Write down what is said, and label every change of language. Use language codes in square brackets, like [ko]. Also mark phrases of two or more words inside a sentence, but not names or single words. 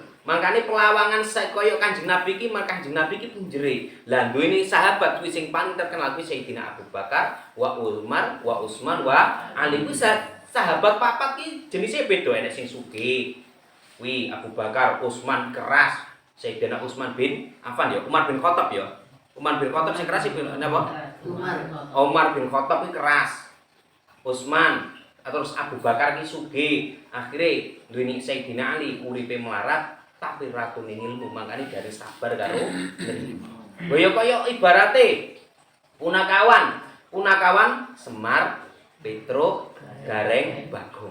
[jv] Makane pelawangan kaya Kanjeng Nabi iki, Kanjeng Nabi iki punjere. Lah duweni sahabat kuwi sing paling terkenal kuwi Sayyidina Abu Bakar, wa Umar, wa Utsman, wa Ali. Kuwi sahabat papat ki jenise beda, enek sing sugih. Kuwi Abu Bakar, Utsman keras. Sayyidina Utsman bin Affan ya, Umar bin Khattab ya. Umar bin Khattab sing keras iki napa? Umar bin Khattab iki keras. Utsman terus Abu Bakar ki sugih, akhire duweni Sayyidina Ali uripe melarat tapi ratune ilmu, makane dari sabar karo nrimo. Kaya ibarate punakawan Semar, Petruk, Gareng, Bagong.